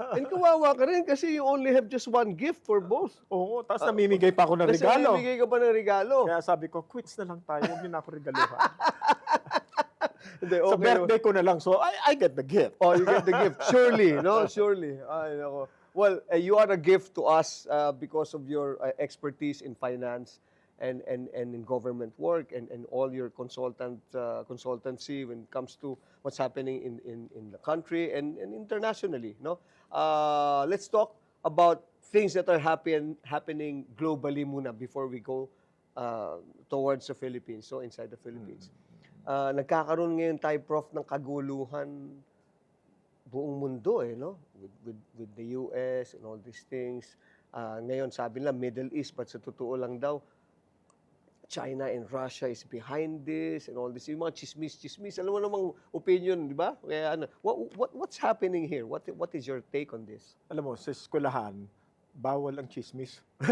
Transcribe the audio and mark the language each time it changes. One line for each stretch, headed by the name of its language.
English: And
Filipino: kawawa ka rin kasi
English: you only have just one gift for both.
Filipino: Oo, tapos namimigay pa ako ng regalo. Namimigay ka pa ng regalo. Kaya sabi ko, quits na lang tayo. Huwag niyo na ako regaluhan. Hindi, Sa
English: okay. birthday
Filipino: ko na lang.
English: So, I get the gift. Oh, you get the gift. Surely, no? Surely. Ay, nako. Well, you are a gift to us because of your expertise in finance and in government work and all your consultancy when it comes to what's happening in the country and internationally, no? Let's talk about things that are happening globally muna before we go towards the Philippines, so inside the Philippines.
Filipino: Nagkakaroon ngayon tayo, Prof, ng kaguluhan buong mundo, no?
English: With the US and all these things.
Filipino: Ngayon, sabi nila,
English: Middle East, but
Filipino: sa totoo lang daw,
English: China and Russia is behind this and all this.
Filipino: Yung mga chismis. Alam mo namang opinion, di ba? Kaya,
English: what's happening here? What is your take on this?
Filipino: Alam mo, sa eskwelahan, bawal ang chismis.